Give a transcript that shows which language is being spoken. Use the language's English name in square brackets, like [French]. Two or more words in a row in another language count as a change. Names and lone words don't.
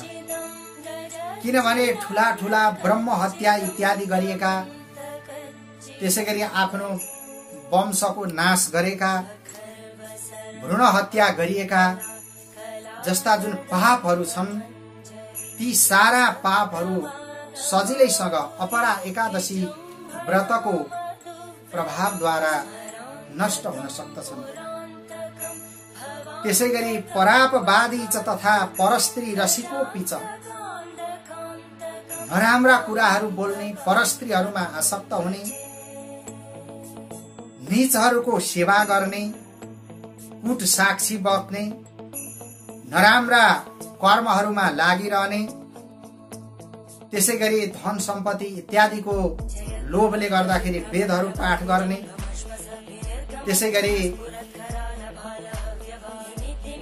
[Nepali] किनभने ठूला ठूला ब्रह्म हत्या इत्यादि गरिएका, त्यसैगरी आफ्नो वंशको नाश गरेका, भ्रूण हत्या गरिएका जस्ता जुन पापहरू छन्, ती सारा पापहरू सजिलैसँग अपरा एकादशी व्रतको प्रभावद्वारा नष्ट हुन सक्दछन्। [Sanskrit] त्यसैगरी परापवादी च तथा परस्त्री रसिकोपि च, [Nepali] नराम्रा कुराहरू बोल्ने, परस्त्रीहरूमा आसक्त हुने, नीचहरूको सेवा गर्ने, कुट साक्षी बस्ने, नराम्रा कर्महरूमा लागिरहने, त्यसैगरी धन सम्पत्ति इत्यादिको लोभले गर्दाखेरि वेदहरू पाठ गर्ने, त्यसैगरी